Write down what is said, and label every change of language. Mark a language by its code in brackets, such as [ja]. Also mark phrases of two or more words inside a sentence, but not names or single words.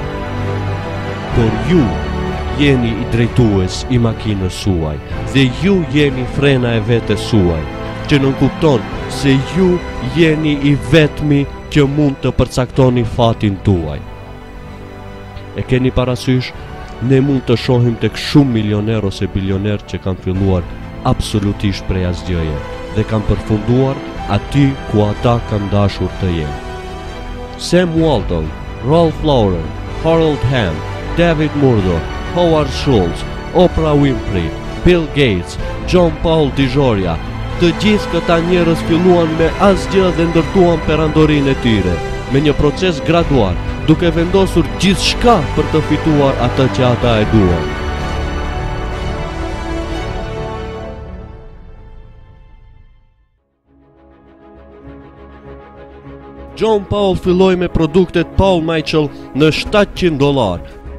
[sq] Por ju jeni I drejtues I makinës suaj dhe ju jeni frena e vetes suaj, që nënkupton se ju jeni I vetmi që mund të përcaktoni fatin tuaj. E keni parasysh, ne mund të shohim tek shumë milioner ose bilioner që kanë filluar absolutisht prej asgjëje dhe kanë përfunduar aty ku ata kanë dashur të jenë. Sam Walton, Ralph Lauren, Harold Hamm, David Murdoch, Howard Schultz, Oprah Winfrey, Bill Gates, John Paul DiGioia, të gjithë këta njerëz filluan me asgjë dhe ndërtuan perandorinë e tyre, me një proces gradual, duke vendosur gjithçka për të fituar atë që ata e duan. John Paul filloi me produktet Paul Mitchell në $700.